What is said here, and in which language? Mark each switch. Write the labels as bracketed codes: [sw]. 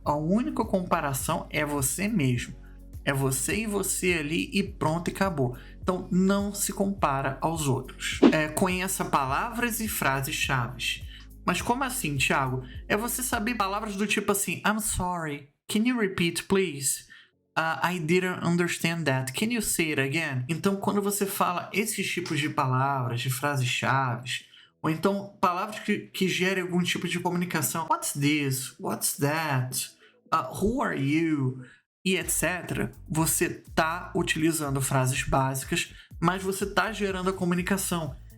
[pt] A única comparação é você mesmo. É você e você ali e pronto, e acabou. Então não se compara aos outros. Conheça palavras e frases-chave. Mas como assim, Thiago? É você saber palavras do tipo assim: [en] I'm sorry, can you repeat please? I didn't understand that. Can you say it again? [pt] Então, quando você fala esses tipos de palavras, de frases-chave, ou então palavras que gerem algum tipo de comunicação: [en] what's this? What's that? Who are you? E etc. [pt] Você está utilizando frases básicas, mas você está gerando a comunicação.